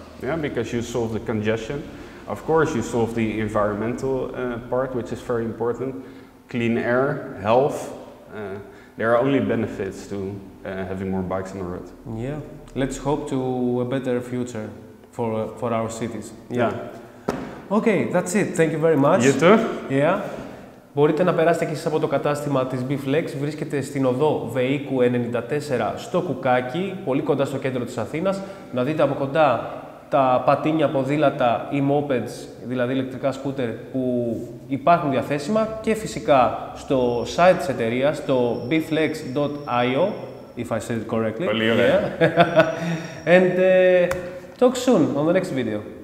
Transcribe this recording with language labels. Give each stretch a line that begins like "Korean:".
English: Yeah, because you solve the congestion. Of course, you solve the environmental part, which is very important. Clean air, health. There are only benefits to having more bikes on the road. Yeah, let's hope to a better future for our cities. Yeah. Okay, that's it. Thank you very much. You too. Yeah.
Greek: Μπορείτε να περάσετε και εσείς από το κατάστημα της bFlex. Βρίσκεται στην οδό Βεϊκού 94 στο Κουκάκι, πολύ κοντά στο κέντρο της Αθήνας. Να δείτε από κοντά τα πατίνια, ποδήλατα ή mopeds, δηλαδή ηλεκτρικά σκούτερ που υπάρχουν διαθέσιμα, και φυσικά στο site της εταιρείας, το bflex.io,
English: if I said it correctly.
Greek: Πολύ ωραία.
English: And talk soon on the next video.